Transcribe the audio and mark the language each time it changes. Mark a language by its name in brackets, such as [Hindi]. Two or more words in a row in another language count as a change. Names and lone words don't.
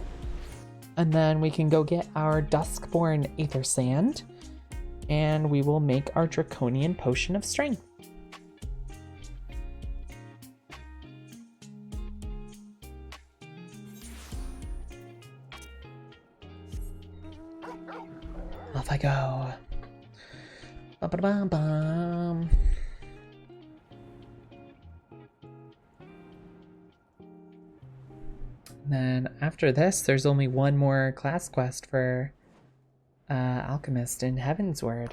[English] And then we can go get our Duskborn Aether Sand. And we will make our Draconian Potion of Strength. Off I go. Ba-ba-ba-bum. Then after this, there's only one more class quest for Alchemist in Heavensward.